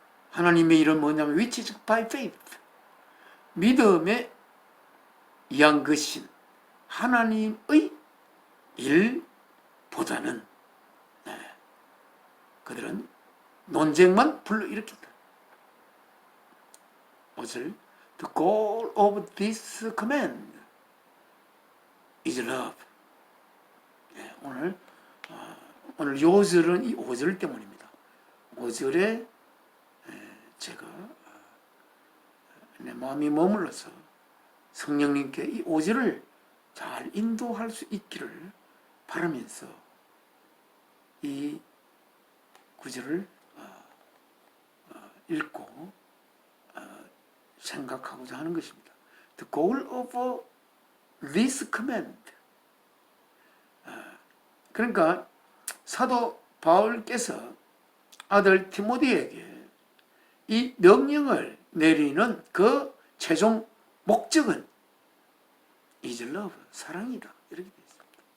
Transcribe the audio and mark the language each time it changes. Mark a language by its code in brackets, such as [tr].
[ko] 하나님의 일은 뭐냐면 [en] which is by faith [ko] 믿음에 의한 것인 하나님의 일보다는 그들은 논쟁만 불러일으킨다. 무엇을? [en] The goal of this command is love. [ko] 오늘 요절은 이 5절 때문입니다. 5절에 제가 내 마음이 머물러서 성령님께 이 5절을 잘 인도할 수 있기를 바라면서 이 구절을 읽고 생각하고자 하는 것입니다. [en] The goal of this command. [ko] 그러니까 사도 바울께서 아들 디모데에게 이 명령을 내리는 그 최종 목적은 [en] is love, [ko] 사랑이다. 이렇게 되어 있습니다.